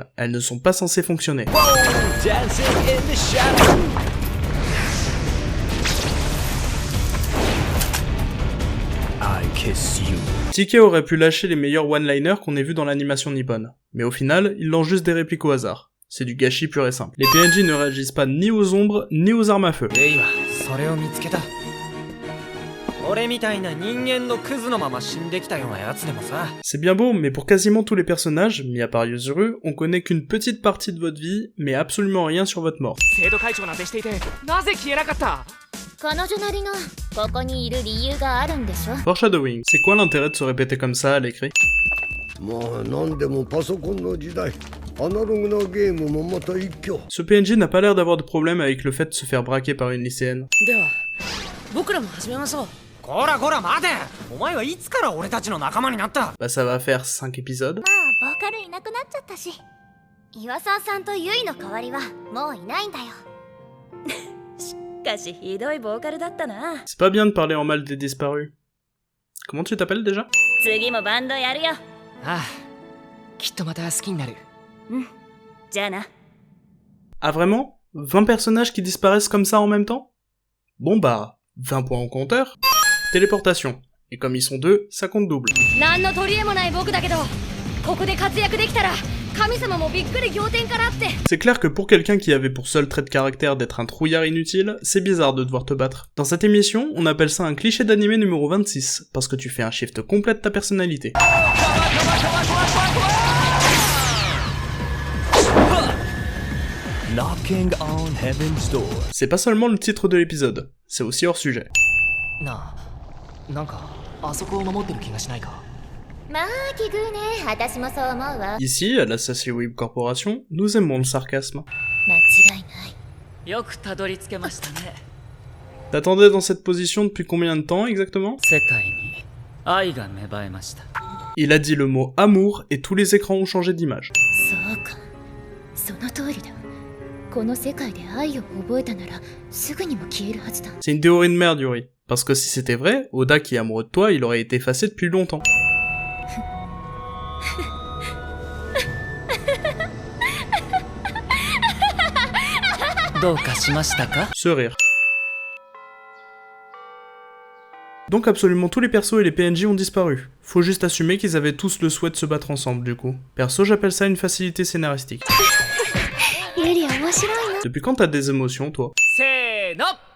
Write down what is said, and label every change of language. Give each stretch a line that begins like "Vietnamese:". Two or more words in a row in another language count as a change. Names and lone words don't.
French: Elles ne sont pas censées fonctionner. TK aurait pu lâcher les meilleurs one-liners qu'on ait vus dans l'animation nippone. Mais au final, ils lancent juste des répliques au hasard. C'est du gâchis pur et simple. Les PNJ ne réagissent pas ni aux ombres, ni aux armes à feu.
Japanese: レイはそれを見つけた。
French: C'est bien beau, mais pour quasiment tous les personnages, mis à part Yuzuru, on connaît qu'une petite partie de votre vie, mais absolument rien sur votre mort.
Japanese: 生徒会長なんてしていてなぜ消えなかった？彼女なりのここにいる理由があるんでしょ。
French: Foreshadowing, c'est quoi l'intérêt de se répéter comme ça à l'écrit?
Japanese: まあ何でもパソコンの時代、アナログなゲームもまた一挙。
French: Ce PNJ n'a pas l'air d'avoir de problème avec le fait de se faire braquer par une lycéenne.
Japanese: では僕らも始めましょう。こらこら待て！お前はいつから俺たちの仲間になった？
French: Bah ça va faire 5 épisodes.
Japanese: まあボーカルいなくなっちゃったし、岩沢さんとユイの代わりはもういないんだよ。しかしひどいボーカルだったな。
French: C'est pas bien de parler en mal des disparus. Comment tu t'appelles déjà?
Japanese: 次もバンドやるよ。ああ、きっとまた好きになる。じゃあな。
French: Ah vraiment? 20 personnages qui disparaissent comme ça en même temps? Bon bah, 20 points au compteur. Téléportation. Et comme ils sont 2, ça compte double.
Japanese: 何の取り柄もない僕だけど、ここで活躍できたら神様もびっくり仰天かなって。
French: C'est clair que pour quelqu'un qui avait pour seul trait de caractère d'être un trouillard inutile, c'est bizarre de devoir te battre. Dans cette émission, on appelle ça un cliché d'anime numéro 26, parce que tu fais un shift complet de ta personnalité. Knocking on heaven's door. C'est pas seulement le titre de l'épisode, c'est aussi hors sujet.
Japanese: なあ、なんかあそこを守ってる気がしないか？まあ奇遇ね、私もそう思うわ。
French: Ici, à la Sassy Web Corporation, nous aimons le sarcasme.
Japanese: 間違いない。よくたどり着けましたね。
French: T'attendais dans cette position depuis combien de temps exactement?
Japanese: 世界に愛が芽生えました。
French: Il a dit le mot amour et tous les écrans ont changé d'image.
Japanese: そうか、その通りだ。この世界で愛を覚えたならすぐにも消えるはずだ。
French: C'est une théorie de merde, Yuri. Parce que si c'était vrai, Oda qui est amoureux de toi, il aurait été effacé depuis longtemps. Ce rire. Donc absolument tous les persos et les PNJ ont disparu. Faut juste assumer qu'ils avaient tous le souhait de se battre ensemble du coup. Perso, j'appelle ça une facilité scénaristique. Depuis quand t'as des émotions, toi?
Japanese: せーの。